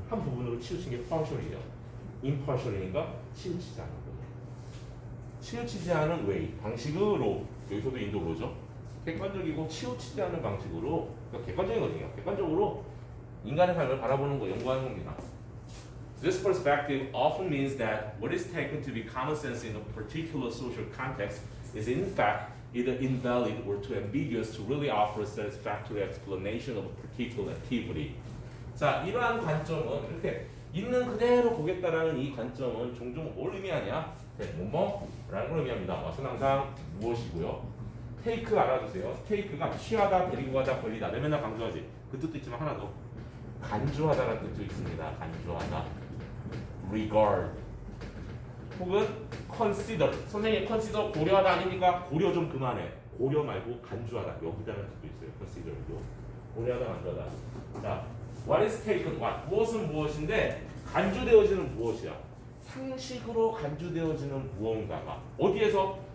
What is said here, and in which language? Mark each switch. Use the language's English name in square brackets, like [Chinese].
[Korean] 한 부분으로 치우친 게 partial이에요. impartial이니까 치우치지 않는 거예요. 치우치지 않은 way. 방식으로. 여기서도 인도로죠. 객관적이고 치우치지 않은 방식으로. 그러니까 객관적인 거거든요. 객관적으로 인간의 삶을 바라보는 거, 연구하는 겁니다. [English] This perspective often means that what is taken to be common sense in a particular social context is in fact either invalid or too ambiguous to really offer a satisfactory explanation of a particular activity. [Korean] 자, 이러한 관점은 이렇게 있는 그대로 보겠다라는 이 관점은 종종 뭘 의미하냐? 뭐뭐라는 걸 의미합니다. 왓은 항상 무엇이고요. 테이크 알아두세요. 테이크가 취하다, 데리고 가다, 걸리다. 내가 맨날 강조하지. 그 뜻도 있지만 하나 더. 간주하다라는 뜻도 있습니다. 간주하다. [English] regard 혹은 consider. [Korean] 선생님 consider 고려하다 아닙니까? 고려 좀 그만해. 고려 말고 간주하다. 여기다는 뜻도 있어요. consider도. 고려하다, 간주하다. 자, [English] what is taken what? [Korean] 무엇은 무엇인데 간주되어지는 무엇이야? 상식으로 간주되어지는 무언가가 어디에서?